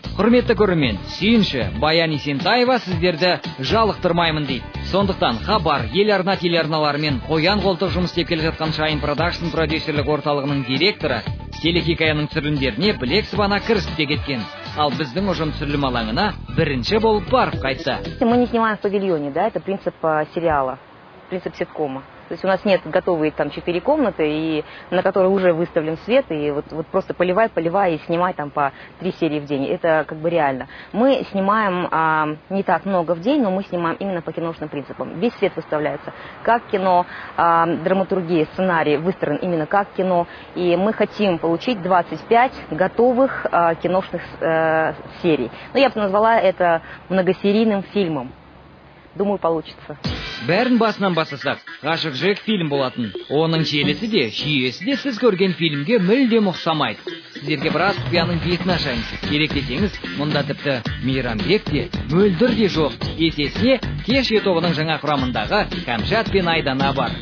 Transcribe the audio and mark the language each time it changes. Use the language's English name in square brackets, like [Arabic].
[Kazakh] Құрметті көрермен, сүйінші, Баян Есентаева сіздерді жалықтырмаймын дейді. Сондықтан хабар, ел арна телеарналарымен қоян қолтық жұмыс істеп келе жатқан Шайын Продакшн продюсерлік орталығының директоры телехикаяның түсірілімдеріне білек сыбана кірісіп те кеткен. Ал біздің ұжым түсірілім алаңына бірінші болып барып қайтты. [Russian] Мы не снимаем в павильоне, да, это принцип сериала, принцип ситкома. То есть у нас нет готовые там 4 комнаты, и на которые уже выставлен свет, и вот просто поливай и снимай там по 3 серии в день. Это как бы реально. Мы снимаем не так много в день, но мы снимаем именно по киношным принципам. Весь свет выставляется как кино, драматургия, сценарий выстроен именно как кино, и мы хотим получить 25 готовых киношных серий. Но я бы назвала это многосерийным фильмом. Думаю, получится. [Kazakh] Бәрін басынан басасақ, ғашық жүрек фильм болатын. Оның желісі де, жүйесі де сіз көрген фильмге мүлдем ұқсамайды. Сіздерге біраз құпияның бетін ашайыныз. Керек десеңіз, мұнда тіпті Мейрамбек те, мөлдір де жоқ. Есесіне, Кеше тобының жаңа құрамындағы Кәмшат пен Айдана бар.